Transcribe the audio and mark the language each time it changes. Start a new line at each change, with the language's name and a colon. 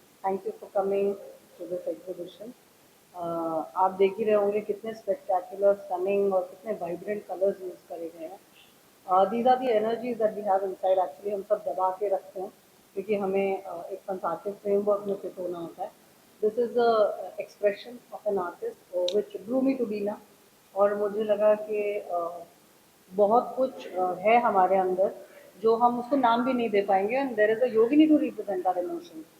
English: Thank you for coming to this exhibition.
Hindi: आप देख ही रहे होंगे कितने
English: spectacular, stunning
Hindi: और कितने vibrant colors use करे गए हैं.
English: These are the energies that we have inside.
Hindi: Actually हम सब दबा के रखते हैं क्योंकि हमें एक fantastic framework में fit होना होता है.
English: This is the expression of an artist which drew me to Beena
Hindi: और मुझे लगा कि बहुत कुछ है हमारे अंदर जो हम उसको नाम भी नहीं दे पाएंगे
English: And there is a yogini to represent our emotion.